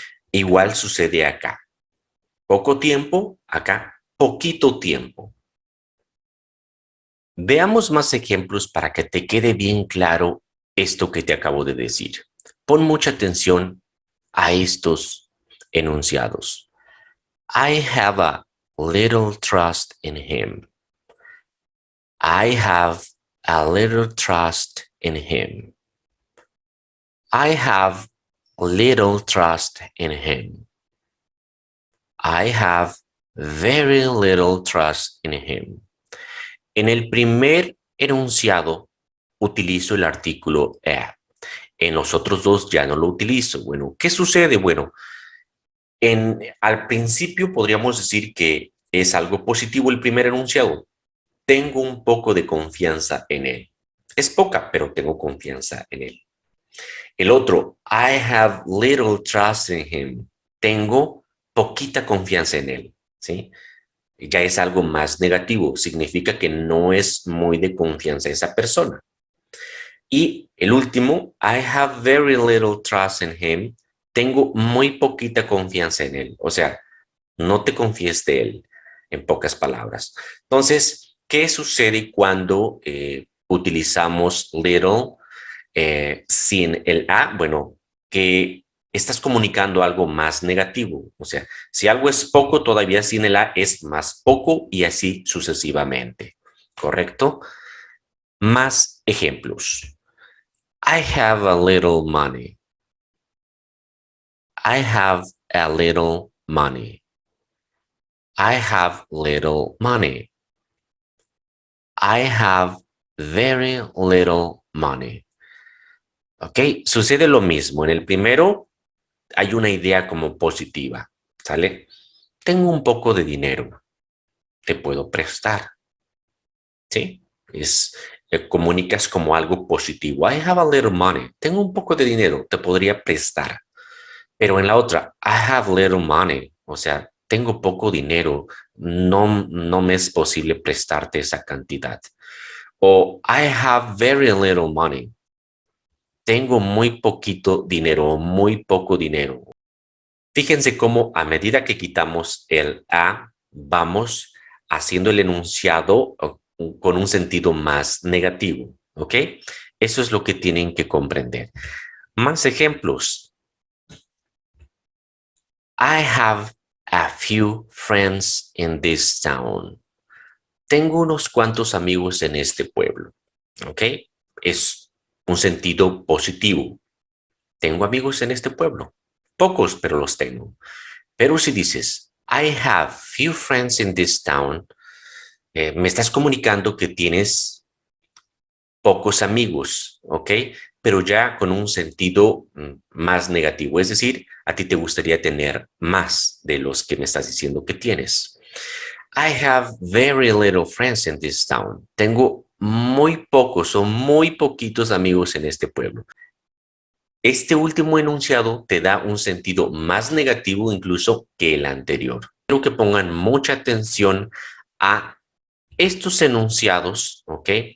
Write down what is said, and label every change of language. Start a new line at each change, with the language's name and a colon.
Spanish: Igual sucede acá. Poco tiempo, acá, poquito tiempo. Veamos más ejemplos para que te quede bien claro esto que te acabo de decir. Pon mucha atención a estos enunciados.
English: I have a little trust in him. I have a little trust in him. I have little trust in him. I have very little trust in him.
Spanish: En el primer enunciado utilizo el artículo a. En los otros dos ya no lo utilizo. Bueno, ¿qué sucede? Bueno, al principio podríamos decir que es algo positivo el primer enunciado. Tengo un poco de confianza en él. Es poca, pero tengo confianza en él. El otro,
English: I have little trust in him.
Spanish: Tengo poquita confianza en él, ¿sí? Ya es algo más negativo. Significa que no es muy de confianza esa persona. Y el último, I have very little trust in him. tengo muy poquita confianza en él. O sea, no te confíes de él, en pocas palabras. Entonces, ¿qué sucede cuando utilizamos little sin el a? Bueno, que estás comunicando algo más negativo. O sea, si algo es poco, todavía sin el a es más poco y así sucesivamente. ¿Correcto? Más ejemplos.
English: I have a little money. I have a little money. I have little money. I have very little money.
Spanish: ¿Ok? Sucede lo mismo. En el primero hay una idea como positiva. ¿Sale? Tengo un poco de dinero. Te puedo prestar. ¿Sí? Comunicas como algo positivo.
English: I have a little money.
Spanish: Tengo un poco de dinero. Te podría prestar. Pero en la otra,
English: I have little money.
Spanish: O sea, tengo poco dinero. No me es posible prestarte esa cantidad.
English: O I have very little money.
Spanish: Tengo muy poquito dinero, muy poco dinero. Fíjense cómo a medida que quitamos el a, vamos haciendo el enunciado con un sentido más negativo, ¿ok? Eso es lo que tienen que comprender. Más ejemplos.
English: I have a few friends in this town.
Spanish: Tengo unos cuantos amigos en este pueblo, ¿ok? Es un sentido positivo. Tengo amigos en este pueblo. Pocos, pero los tengo. Pero si dices,
English: I have few friends in this town,
Spanish: me estás comunicando que tienes pocos amigos, ¿ok? Pero ya con un sentido más negativo. Es decir, a ti te gustaría tener más de los que me estás diciendo que tienes.
English: I have very little friends in this town.
Spanish: Tengo muy pocos o muy poquitos amigos en este pueblo. Este último enunciado te da un sentido más negativo incluso que el anterior. Quiero que pongan mucha atención a estos enunciados, ¿ok?